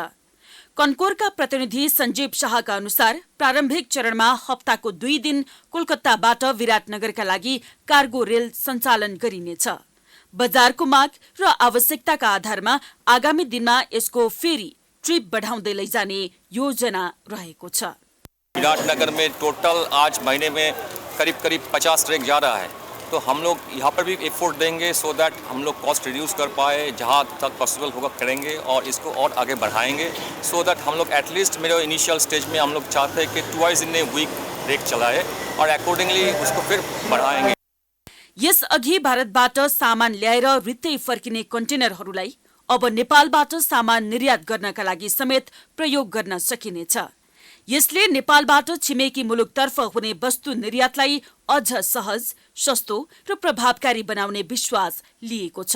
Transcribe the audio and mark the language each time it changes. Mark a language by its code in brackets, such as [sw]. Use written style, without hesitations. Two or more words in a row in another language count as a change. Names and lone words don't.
[ne] कन्कोरका प्रतिनिधि सञ्जीव शाहका अनुसार प्रारम्भिक चरणमा हप्ताको 2 दिन कोलकाताबाट विराटनगरका लागि कार्गो रेल सञ्चालन गरिनेछ। बजारको माग र आवश्यकताका आधारमा आगामी दिनमा यसको फेरि ट्रिप बढाउँदै लैजाने योजना रहेको छ। [hi] विराटनगर में टोटल आज महीने में करीब 50 ट्रेन जा रहा है, तो हम लोग यहाँ पर भी एफर्ट देंगे [en] so that [hi] हम लोग [en] cost reduce [hi] कर पाए, जहाँ तक पॉसिबल होगा करेंगे और इसको और आगे बढ़ाएंगे [en] so that [hi] हम लोग एटलीस्ट मेरे [en] initial stage [hi] में हम लोग चाहते हैं कि [en] twice in a week [hi] रेट चलाए और अकॉर्डिंगली उसको फिर बढ़ाएंगे। [ne] यसअघि भारतबाट सामान ल्याएर रित्तै फर्किने कन्टेनरहरूलाई अब नेपालबाट सामान निर्यात गर्नका लागि समेत प्रयोग गर्न सकिनेछ। यसले नेपालबाट छिमेकी मुलुकतर्फ हुने वस्तु निर्यातलाई अझ सहज, सस्तो र प्रभावकारी बनाउने विश्वास लिएको छ।